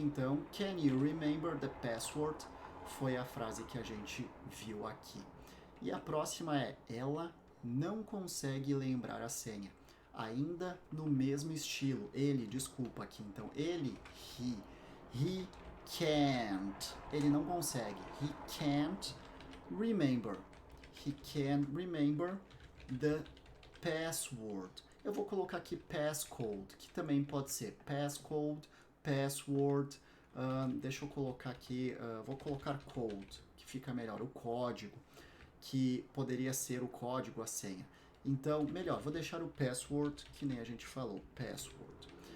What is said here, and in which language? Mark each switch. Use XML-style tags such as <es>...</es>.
<en>Então, can you remember the password?</en> <pt>Foi a frase que a gente viu aqui. E a próxima é, ela não consegue lembrar a senha. Ainda no mesmo estilo. Ele, desculpa aqui. Então, ele, he can't. Ele não consegue.</pt> <en>He can't remember. He can't remember the password.</en> <pt>Eu vou colocar aqui passcode, que também pode ser passcode, password. Deixa eu colocar aqui, vou colocar code, que fica melhor, o código, que poderia ser o código, a senha. Então, melhor, vou deixar o password, que nem a gente falou, password.</pt>